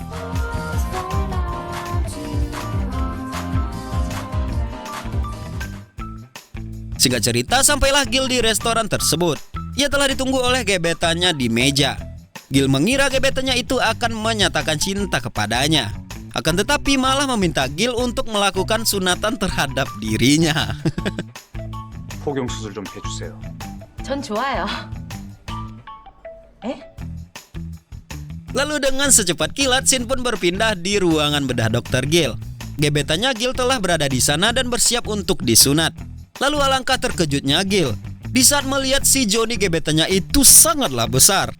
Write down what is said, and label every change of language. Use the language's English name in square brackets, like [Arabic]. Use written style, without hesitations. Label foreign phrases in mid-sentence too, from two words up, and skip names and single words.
[Indonesian] Singkat cerita, sampailah Gil di restoran tersebut. Ia telah ditunggu oleh gebetannya di meja. Gil mengira gebetannya itu akan menyatakan cinta kepadanya. Akan tetapi malah meminta Gil untuk melakukan sunatan terhadap dirinya. [Korean] 포경 수술 좀 해주세요. 전 좋아요. [Indonesian] Lalu dengan secepat kilat, scene pun berpindah di ruangan bedah Dr. Gil. Gebetannya Gil telah berada di sana dan bersiap untuk disunat. Lalu alangkah terkejutnya Gil di saat melihat si Johnny gebetannya itu sangatlah besar.